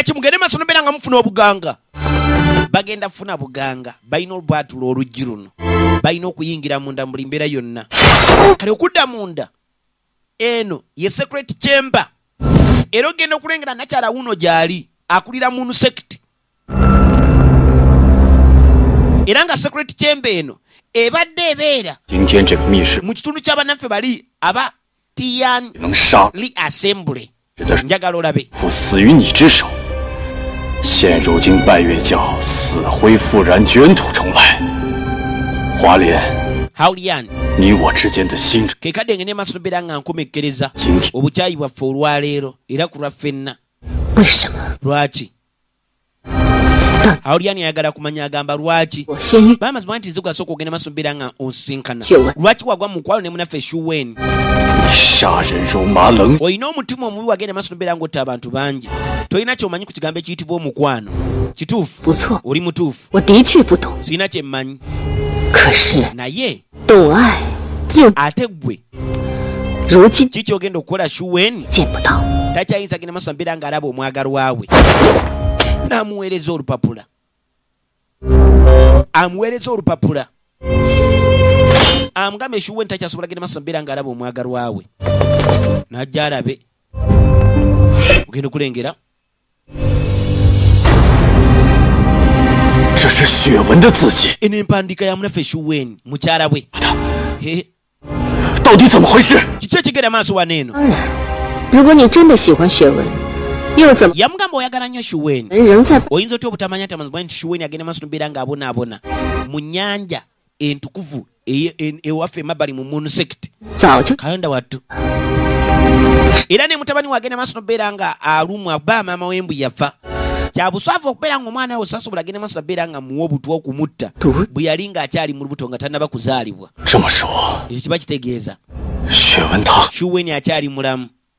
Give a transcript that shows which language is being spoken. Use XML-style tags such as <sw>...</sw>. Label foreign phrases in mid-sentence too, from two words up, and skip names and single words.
<lg>ki mugende maaso nobeera nga mufuna obuganga bagenda funa buganga balina olwatula oluggi luno balina okuyingira munda mu buli mbeera yonna kale okudda munda eno ye</lg> <en>secret chamber</en> <lg>era ogenda okulengera nakyala wuno gyali akulira munu sekiti era nga</lg> <en>secret chamber</en> <lg>eno ebadde ebeera mu kitundu ky'abannaffe bali aba Tian Li Assembly njagala olabe</lg> <zh>死于你之手，现如今拜月教死灰复燃，卷土重来。华莲， Haulian 你我之间的心</zh> <lg>kekadde ngene maaso nobeera nga nkomekkereza obukyayi bwaffe olwaleero era ku lwaffenna lwaki Haulian ayagala kumanya agamba lwaki bamazima nti nze gwasooka ogenda maaso nobeera nga onsinkana lwaki wagwa mu mukwalo ne munaffe Shuwen</lg> <zh>杀人如麻冷，</zh> <lg>olina omutima omubi wagenda maaso nobeera ng'otta abantu bangi tolina kyomanyi ku kigambo ekiyitibwa omukwano kituufu oli mutuufu sirina kyemmanyi naye ate ggwe kiki ogenda okukola Shuwen takyayinza genda maaso nabeera ng'alaba omwagalwa we n'amuweereza olupapula amugambe Shuwen takyasobola genda maaso nabeera ng'alaba omwagalwa we najja alabe ogenda okulengera</lg> <zh>这是血纹的字迹，</zh> <lg>eno empandiika ya munaffe Shuwen mukyala we</lg> <zh>到底怎么回事？</zh> <lg>kiki ekigenda maaso wano eno</lg> <zh>当然，如果你真的喜欢学文，又怎么</zh> <lg>yamugamba oyagala nnyo Shuwen</lg> <zh>仍在</zh> <lg>oyinza otya obutamanya nti amazima nti Shuwen agenda maaso nobeera ng'abonaabona mu nnyanja entukuvu ewaffe emabbali mu</lg> <en>moon sect</en> <zh>早就</zh> <lg>kalonda wattu era ne mutabani wagenda maaso nobeera nga alumwa ba maama w'embu yafa kyabuswavu okubeera nga omwana we osasobola agenda maaso nobeera nga muwa obutwa okumutta bwe yali nga akyali mu lubuto nga tannaba kuzaalibwa ekyo kiba kitegeeza shuweni akyali mulamu</lg>